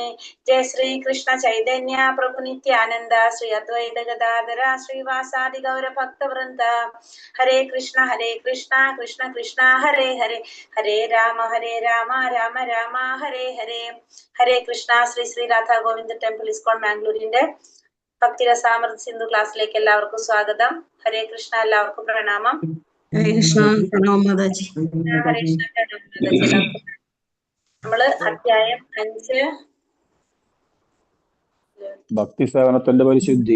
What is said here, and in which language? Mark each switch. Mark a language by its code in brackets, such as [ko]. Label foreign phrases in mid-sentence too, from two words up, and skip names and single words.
[ml] Jai Shri Krishna Chaitanya Prabhu Nityananda Shri Advaita Gadadhara Shri Vasadi Gaura Bhakta Vrinda. Hare Krishna Krishna Krishna Hare Hare Hare Rama Rama Rama Hare Hare. Hare Krishna. Sri Sri Radha Govinda Temple ISKCON Mangalore ഭക്തിരസാമൃത സിന്ധു ക്ലാസ്സിലേക്ക് എല്ലാവർക്കും സ്വാഗതം. ഹരേ കൃഷ്ണ. എല്ലാവർക്കും പ്രണാമം. ഹരേ കൃഷ്ണ. പ്രണാമം മാതാജി. ഹരേ കൃഷ്ണ. എല്ലാവർക്കും നമ്മള് അധ്യായം 5 ഭക്തി സേവനത്തിന്റെ പരിശുദ്ധി.